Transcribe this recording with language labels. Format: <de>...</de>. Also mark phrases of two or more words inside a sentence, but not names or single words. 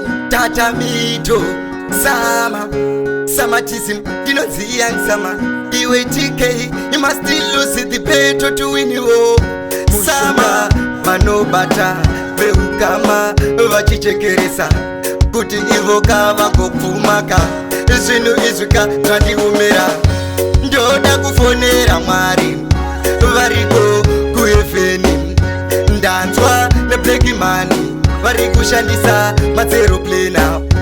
<sn>Tata Mito, Sama, Samatism, ndinonzi Young Sama.</sn> <en>Iwe T K, you must still lose the battle to win you.</en> <sn>Sama, vanobata, veukama, vachichekeresa, kuti ivo kavagopfumaka. Zvinhu izvi ka zvandiomera. Ndoda kufonera Mwari, variko kuhevheni. Ndanzwa neBlack Money, vari kushandisa matseroplena.</sn>